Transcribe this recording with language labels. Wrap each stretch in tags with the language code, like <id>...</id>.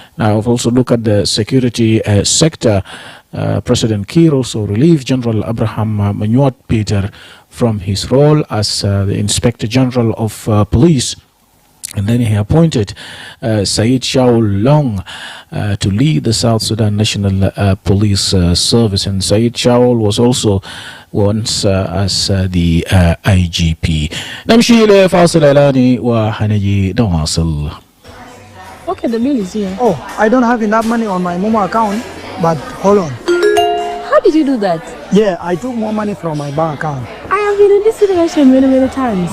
<en>Now, I've also looked at the security sector. President Kiir also relieved General Abraham Manuat Peter from his role as the Inspector General of Police. And then he appointed Said Shaul Long to lead the South Sudan National Police Service. And Said Shaul was also once as the IGP.</en> <ar>نمشي لفاصل إعلاني وحنجي نواصل.</ar> <en>Okay, the bill is here. Oh, I don't have enough money on my Momo account, but hold on. How did you do that? Yeah, I took more money from my bank account. I have been in this situation many times.</en>